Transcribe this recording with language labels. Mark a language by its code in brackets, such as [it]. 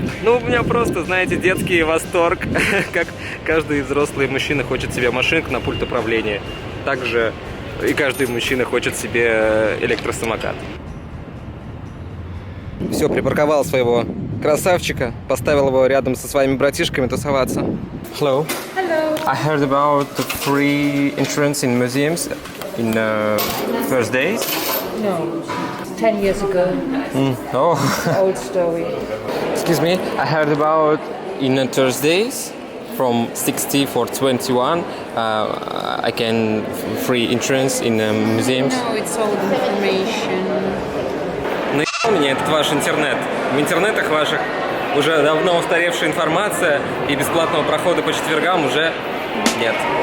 [ru] Ну, у меня просто, знаете, детский восторг, как каждый взрослый мужчина хочет себе машинку на пульт управления. Также и каждый мужчина хочет себе электросамокат. Все, припарковал своего красавчика, поставил его рядом со своими братишками тусоваться. [en] Hello. Hello. I heard about the free entrance in museums in first days. No, 10 years ago. Oh, Old story. excuse me. I heard about in Thursdays from 60 for 21. I can free entrance in museums. No, it's old information. [ru] Наебал меня этот ваш интернет. В интернетах ваших уже давно устаревшая информация, и бесплатного прохода по четвергам уже нет.